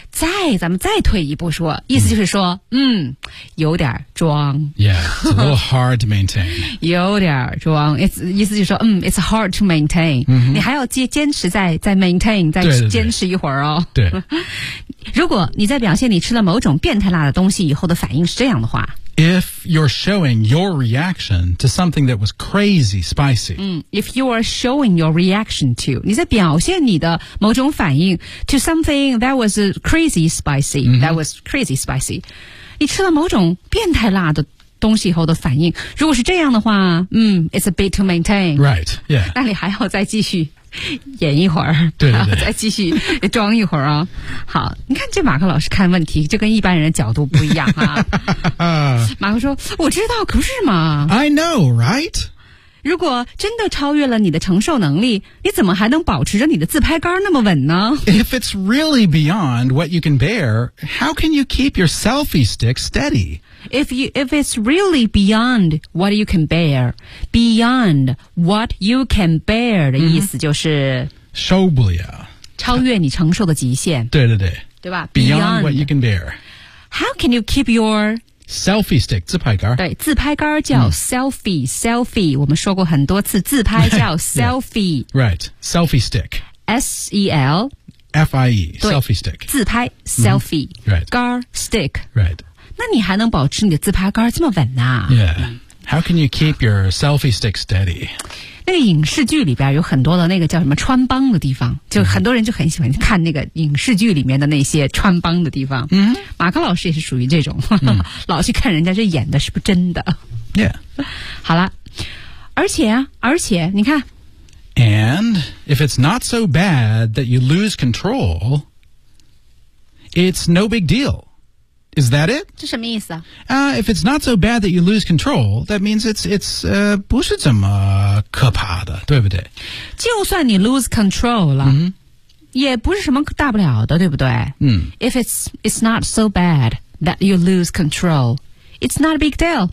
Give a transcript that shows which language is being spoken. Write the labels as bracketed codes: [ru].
[zh] 咱们再退一步说，意思就是说，有点装。 [en] Yeah, it's a little hard to maintain 。 [zh] 有点装 ，it's 意思就是说， [en] it's hard to maintain、 [zh] 嗯。你还要坚持再 maintain， 再坚持一会儿哦。对。对如果你在表现你吃了某种变态辣的东西以后的反应是这样的话。 [en] If you're showing your reaction to something that was crazy spicy. If you are showing your reaction to, [zh] 你在表现你的某种反应 [en] to something that was crazy spicy,、that was crazy spicy. [zh] 你吃了某种变态辣的东西以后的反应。如果是这样的话 [en] it's a bit to maintain. Right, yeah. [zh] 那你还要再继续演一会儿对对对再继续装一会儿啊、哦。好你看这马克老师看问题就跟一般人的角度不一样啊。马克说我知道可不是嘛。 [en] I know, right? [zh] 如果真的超越了你的承受能力你怎么还能保持着你的自拍杆那么稳呢 [en] If it's really beyond what you can bear, how can you keep your selfie stick steady? If it's really beyond what you can bear, beyond what you can bear [zh] 的意思就是受不了，超越你承受的极限。对对对，对吧 [en] ？Beyond what you can bear. How can you keep your selfie stick [zh] 自拍杆？对，自拍杆叫 selfie、selfie。我们说过很多次，自拍叫 selfie。 [en] Yeah. Right, selfie stick. S E L F I E selfie stick. [zh] 自拍 selfie、 [en] right. [zh] 杆 stick. [en] Right. [zh] 那你还能保持你的自拍杆这么稳呢 [en] Yeah. How can you keep your selfie stick steady? [zh] 那个影视剧里边有很多的那个叫什么穿帮的地方就很多人就很喜欢看那个影视剧里面的那些穿帮的地方。马克老师也是属于这种老去看人家这演的是不是真的。 [en] Yeah. [zh] 好了。而且你看。 [en] And if it's not so bad that you lose control, It's no big deal. Is that it? [zh] 这什么意思啊？ [en] If it's not so bad that you lose control, that means it's [zh] 不是这么可怕的，对不对？就算你 [en] lose control [zh] 了、 [en] mm-hmm. [zh] 也不是什么大不了的，对不对？ [en] If it's not so bad that you lose control, it's not a big deal.